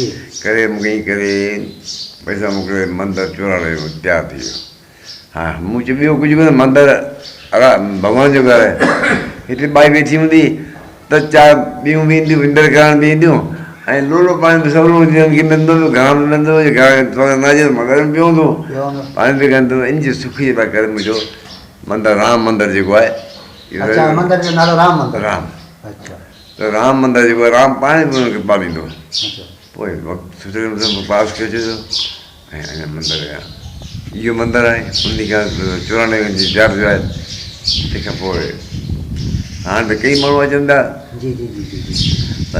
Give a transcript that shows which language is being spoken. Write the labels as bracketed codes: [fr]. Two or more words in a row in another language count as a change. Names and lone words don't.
[sd] करे मूंखे ईअं करे पैसा मोकिले मंदरु चोराणे तयारु थी वियो हा मूं चयो ॿियो कुझु कोन्हे मंदरु भॻवान जो घरु आहे हिते बाई वेठी हूंदी त 4 ॿियूं बि ईंदियूं विंदर करण बि ईंदियूं ऐं लोलो पाणी बि सवलो हूंदियूं आहिनि की नंढो बि घणा बि नंढो हुजे घणा न हुजे मगर बि हूंदो पाणी बि कंदो इन जी सुखी पिया करे मुंहिंजो मंदरु राम मंदरु जेको आहे अच्छा मंदिर जो नालो राम मंदिर राम अच्छा त राम मंदरु जेको आहे राम पाणी बि हुनखे पालींदो अच्छा पोइ वक़्तु सुठे नमूने पास कयो छॾियो ऐं अञा मंदरु आहे इहो मंदरु आहे उन खां 94 जी जार जो आहे तंहिंखां पोइ हाणे त कई माण्हू अचनि था जी जी जी जी जी